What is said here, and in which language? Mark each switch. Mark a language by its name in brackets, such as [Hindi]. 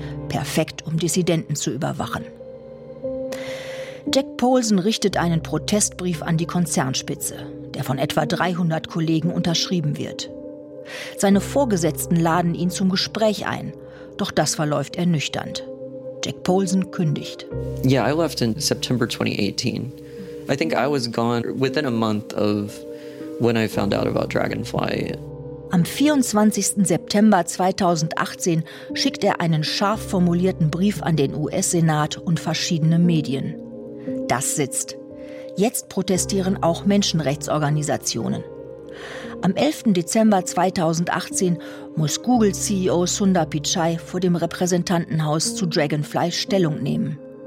[German] Perfekt, um Dissidenten zu überwachen. Jack Paulsen richtet einen Protestbrief an die Konzernspitze, der von etwa 300 Kollegen unterschrieben wird. Seine Vorgesetzten laden ihn zum Gespräch ein, doch das verläuft ernüchternd. Jack Paulsen kündigt. [English] Yeah, I left in September 2018. I think I was gone within a month of when I found out about Dragonfly. [German] Am 24. September 2018 schickt er einen scharf formulierten Brief an den US-Senat und verschiedene Medien. Das sitzt. Jetzt protestieren auch Menschenrechtsorganisationen. Am 11. Dezember 2018 muss Google-CEO Sundar Pichai vor dem Repräsentantenhaus zu Dragonfly Stellung nehmen.